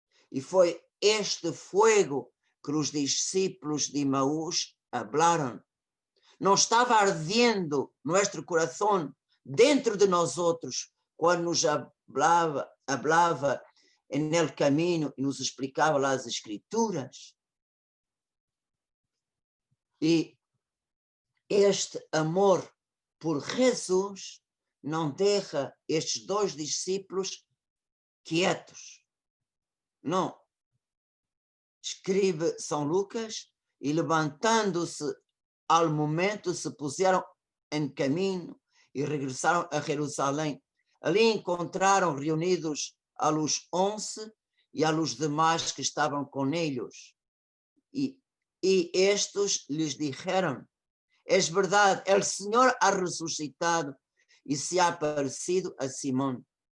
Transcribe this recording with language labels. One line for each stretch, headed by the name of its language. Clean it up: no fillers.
Spanish: Y fue este fuego que los discípulos de Emaús hablaron. No estaba ardiendo nuestro corazón dentro de nosotros cuando nos hablaba en el camino y nos explicaba las escrituras. Y este amor por Jesús
Portuguese: não deixa estes dois discípulos quietos. Não. Escreve São Lucas, e levantando-se ao momento se puseram em caminho e regressaram a Jerusalém. Ali encontraram reunidos a los 11 e
Spanish: a los demás
Portuguese: que estavam com eles. E estes lhes
Spanish: dijeron, es verdad, el Señor ha resucitado y se ha aparecido a Simón.